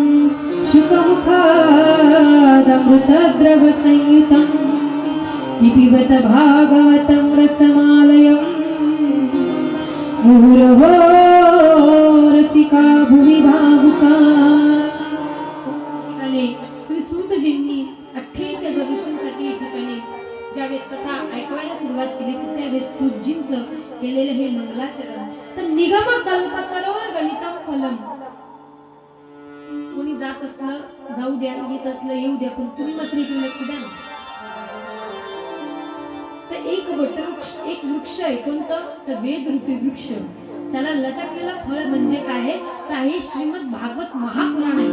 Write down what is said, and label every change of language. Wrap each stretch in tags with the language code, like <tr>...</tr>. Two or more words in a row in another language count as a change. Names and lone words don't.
<sa>शुकमुखादमृतद्रवसंयुतं पिबत भागवतं रसमालयं मुहुरहो रसिका भुवि भावुका।</sa> <mr>श्री सूतजींनी 28,000 ऋषींसाठी या ठिकाणी ज्यावेळेस कथा ऐकवायला सुरुवात केली त्यावेळेस सूतजींचं केलेलं हे मंगलाचरण तर</mr> <sa>निगम कल्पतरोर गलितम फलम</sa> <mr>कोणी जात असलं जाऊ द्या येत असलं येऊ द्या पण तुम्ही मात्र इकडे लक्ष द्या ना. तर एक वटवृक्ष एक वृक्ष आहे कोणतं तर वेद रूपी वृक्ष त्याला लटकलेलं फळ म्हणजे काय आहे तर हे श्रीमद भागवत महापुराण आहे.</mr>